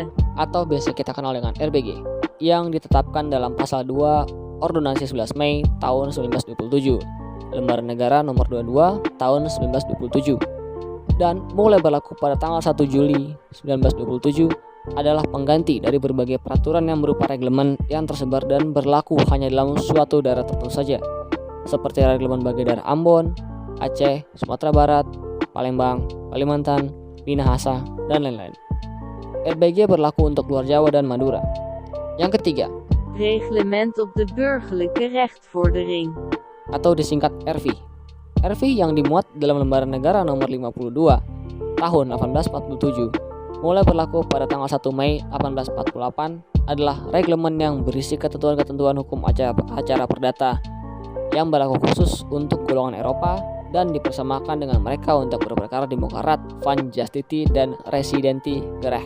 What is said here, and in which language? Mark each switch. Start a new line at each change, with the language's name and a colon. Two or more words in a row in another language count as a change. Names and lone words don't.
Indonesian: atau biasa kita kenal dengan RBG yang ditetapkan dalam pasal 2 Ordonansi 11 Mei tahun 1927, Lembaran Negara Nomor 22 tahun 1927, dan mulai berlaku pada tanggal 1 Juli 1927 adalah pengganti dari berbagai peraturan yang berupa reglemen yang tersebar dan berlaku hanya dalam suatu daerah tertentu saja, seperti reglemen bagi daerah Ambon, Aceh, Sumatera Barat, Palembang, Kalimantan, Minahasa, dan lain-lain. RBG berlaku untuk luar Jawa dan Madura. Yang ketiga, Reglement op de burgerlijke rechtvordering atau disingkat RV. RV yang dimuat dalam Lembaran Negara Nomor 52 Tahun 1847 mulai berlaku pada tanggal 1 Mei 1848 adalah reglemen yang berisi ketentuan-ketentuan hukum acara perdata yang berlaku khusus untuk golongan Eropa dan dipersamakan dengan mereka untuk berperkara di muka Rat, Van Justiti, dan Residenti Gerecht.